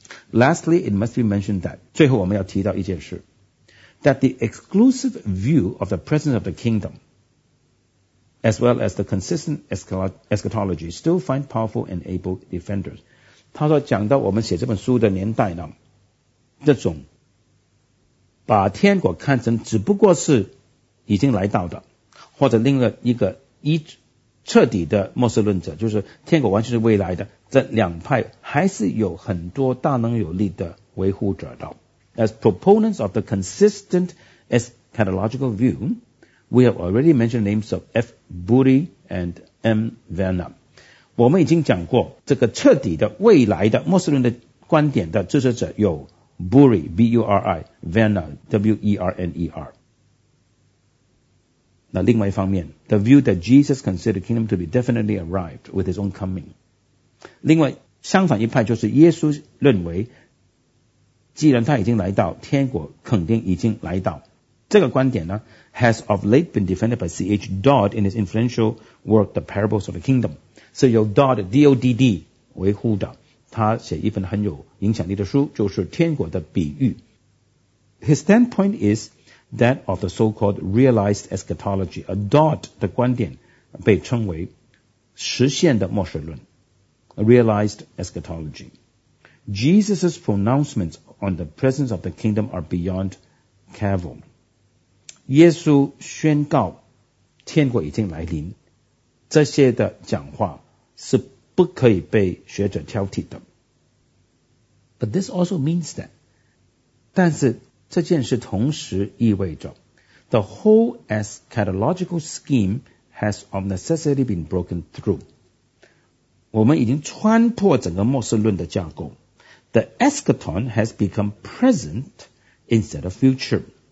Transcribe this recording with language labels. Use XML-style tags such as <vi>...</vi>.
<en>Lastly, it must be mentioned that</en> <zh>最后我们要提到一件事，</zh> <en>that the exclusive view of the presence of the kingdom as well as the consistent eschatology still find powerful and able defenders.</en> <zh>他说讲到我们写这本书的年代呢，这种把天国看成只不过是已经来到的，或者另了一个一彻底的末世论者，就是天国完全是未来的，这两派还是有很多大能有力的维护者的。</zh> <en>As proponents of the consistent eschatological view, we have already mentioned names of F.</en> <zh>Bury and M. Vernon. 我们已经讲过这个彻底的未来的末世论的观点的支持者有 Bury, B-U-R-I, Vernon, W-E-R-N-E-R。那另外一方面</zh> <en>the view that Jesus considered kingdom to be definitely arrived with his own coming.</en> <zh>另外相反一派就是耶稣认为既然他已经来到，天国肯定已经来到。这个观点呢</zh> <en>has of late been defended by C.H. Dodd in his influential work The Parables of the Kingdom.</en> <zh>是由 Dodd, D-O-D-D, 维护的，他写一本很有影响力的书，就是天国的比喻。</zh> <en>His standpoint isThat of the so-called realized eschatology, a Dodd</en> <zh>的观点被称为实现的末世论</zh> <en>realized eschatology. Jesus' pronouncements on the presence of the kingdom are beyond cavil.</en> <zh>耶稣宣告天国已经来临，这些的讲话是不可以被学者挑剔的。</zh> <en>But this also means that,</en> <zh>但是这件事同时意味着</zh> <en>The whole eschatological scheme has of necessity been broken through.</en> <zh>我们已经穿破整个末世论的架构。</zh> <en>The eschaton has become present instead of future.</en>